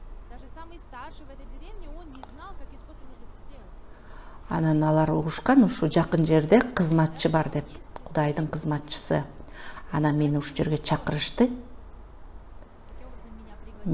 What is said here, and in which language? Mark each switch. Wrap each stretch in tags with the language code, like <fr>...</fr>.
<ru>даже самый старший в этой деревне, он не знал, каким способом нужно это сделать.</ru> <ky>Анан алар угушкан, ушу жакын жерде кызматчы бар деп, Кудайдын кызматчысы. Анан мени ушул жерге чакырышты.</ky> <ru>Таким образом меня пригласили.</ru>